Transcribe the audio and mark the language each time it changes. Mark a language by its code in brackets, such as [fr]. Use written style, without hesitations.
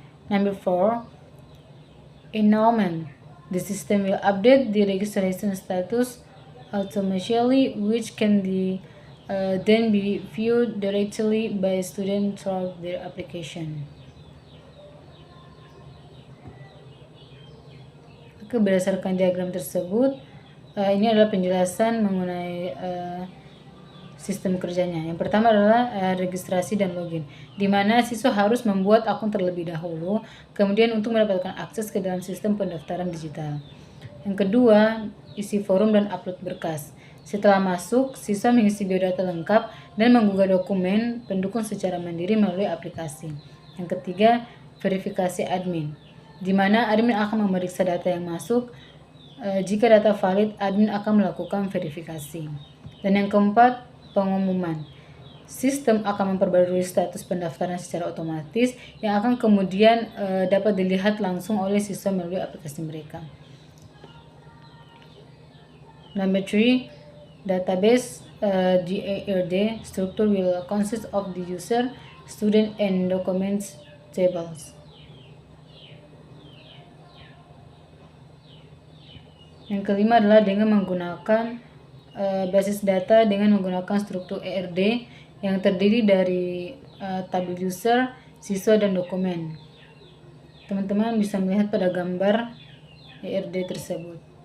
[en] Number 4, annulment. The system will update the registration status automatically, which can then be viewed directly by students through their application. [id] Berdasarkan diagram tersebut, ini adalah penjelasan mengenai sistem kerjanya. Yang pertama adalah registrasi dan login, di mana siswa harus membuat akun terlebih dahulu, kemudian untuk mendapatkan akses ke dalam sistem pendaftaran digital. Yang kedua, isi forum dan upload berkas. Setelah masuk, siswa mengisi biodata lengkap dan mengunggah dokumen pendukung secara mandiri melalui aplikasi. Yang ketiga, verifikasi admin, di mana admin akan memeriksa data yang masuk. Jika data valid, admin akan melakukan verifikasi. Dan yang keempat, pengumuman. Sistem akan memperbarui status pendaftaran secara otomatis yang akan kemudian dapat dilihat langsung oleh siswa melalui aplikasi mereka. [en] Number 3, database. The ARD structure will consist of the user, student, and documents tables. [id] Yang kelima adalah dengan menggunakan basis data dengan menggunakan struktur ARD yang terdiri dari tabel user, siswa, dan dokumen. Teman-teman bisa melihat pada gambar ARD tersebut.